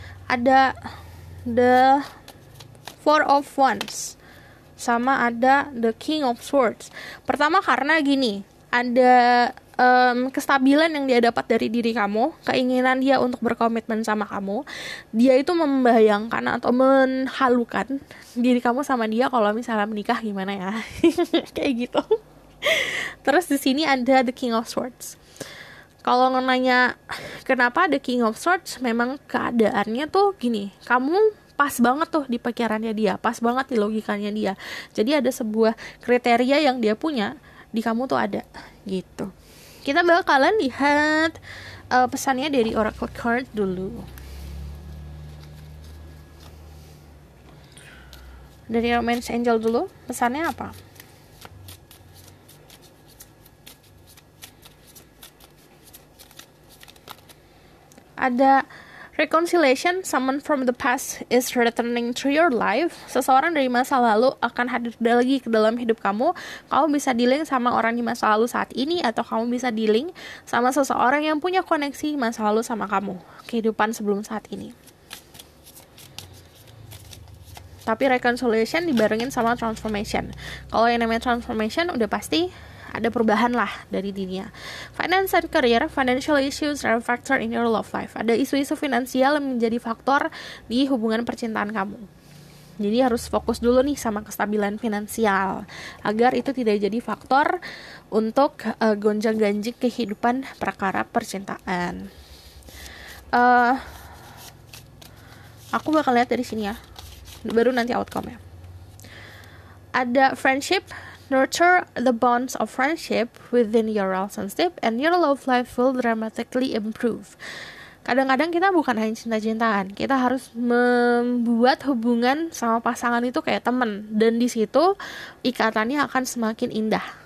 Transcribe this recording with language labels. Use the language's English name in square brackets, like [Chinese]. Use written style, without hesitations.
[Indonesian] Ada the Four of Wands sama ada the King of Swords. Pertama karena gini, ada kestabilan yang dia dapat dari diri kamu, keinginan dia untuk berkomitmen sama kamu. Dia itu membayangkan atau menghalukan diri kamu sama dia kalau misalnya menikah gimana ya. Kayak gitu. Terus di sini ada the King of Swords. Kalau nanya kenapa the King of Swords, memang keadaannya tuh gini, kamu pas banget tuh di pikirannya dia, pas banget di logikanya dia. Jadi ada sebuah kriteria yang dia punya di kamu tuh ada gitu. Kita bakalan lihat pesannya dari Oracle Card dulu. Dari Romance Angel dulu, pesannya apa? [English] Ada reconciliation, someone from the past is returning to your life. [Indonesian] Seseorang dari masa lalu akan hadir lagi ke dalam hidup kamu. Kamu bisa dealing sama orang di masa lalu saat ini, atau kamu bisa dealing sama seseorang yang punya koneksi masa lalu sama kamu, kehidupan sebelum saat ini. Tapi reconciliation dibarengin sama transformation. Kalau yang namanya transformation udah pasti ada perubahan lah dari dirinya. [English] Finance and career, financial issues are a factor in your love life. [Indonesian] Ada isu-isu finansial yang menjadi faktor di hubungan percintaan kamu. Jadi harus fokus dulu nih sama kestabilan finansial, agar itu tidak jadi faktor untuk gonjang-ganjing kehidupan perkara percintaan. Aku bakal lihat dari sini ya, baru nanti outcome-nya. [English] Ada friendship, nurture the bonds of friendship within your relationship and your love life will dramatically improve. [Indonesian] Kadang-kadang kita bukan hanya cinta-cintaan, kita harus membuat hubungan sama pasangan itu kayak teman, dan di situ ikatannya akan semakin indah.